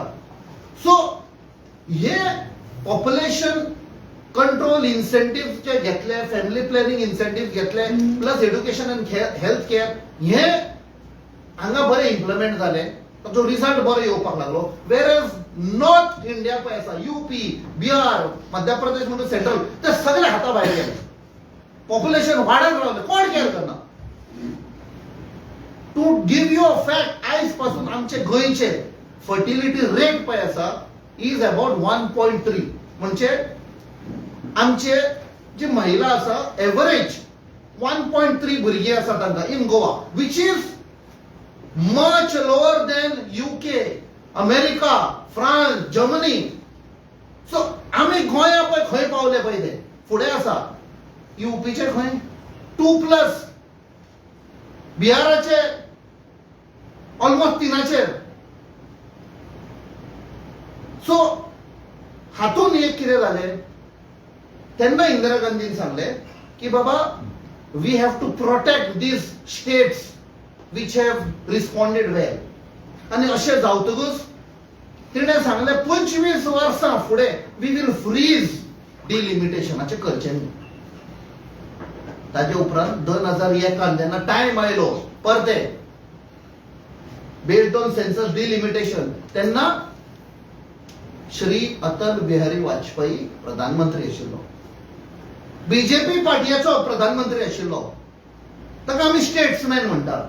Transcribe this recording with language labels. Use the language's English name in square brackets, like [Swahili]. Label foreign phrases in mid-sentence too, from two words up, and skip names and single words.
[Konkani] सो हे [English] population control incentive [Konkani] जे घेतले, [English] family planning incentive [Konkani] घेतले, [English] plus education and health care, [Konkani] हे हांगा बरे इम्प्लिमेंट जाले, ताचो रिझल्ट बरो येवपाक लागलो. वेरएज नॉर्थ इंडिया पळय आसा, यूपी, बिहार, मध्य प्रदेश म्हणून सेंट्रल, ते सगळे हाता भायर गेले. पॉप्युलेशन वाडत रावले, कोण केअर करना. [English] to give you a fact, [Konkani] आयज पासून आमचे गोंयचे [English] fertility rate [Konkani] पळय आसा [English] is about 1.3. [Konkani] म्हणजे आमचे जी महिला आसा एव्हरेज 1.3 भुरगीं आसा तांकां [English] in Goa, which is much lower than UK, America, France, Germany. [Konkani] सो आम्ही गोंया पळय खंय पावले पळय ते फुडें आसा. यूपीचे खंय 2+, बिहाराचे ऑलमोस्ट 3. सो हातून एक कितें जालें, तेन्ना इंदिरा गांधीन सांगले की बाबा [English] we have to protect these states which have responded well. [Konkani] आणि अशें जावतकूच तिणें सांगले 25 वर्सां फुडें [English] we will freeze [Konkani] डिलिमिटेशनाचे करचे न्ही. ताजे उपरांत 2001 जेन्ना टायम आयलो परते [English] based on census delimitation, [Konkani] तेन्ना श्री अटल बिहारी वाजपेयी प्रधानमंत्री आशिल्लो, बीजेपी पार्टीचो प्रधानमंत्री आशिल्लो, ताका आमी स्टेट्समॅन म्हणटात.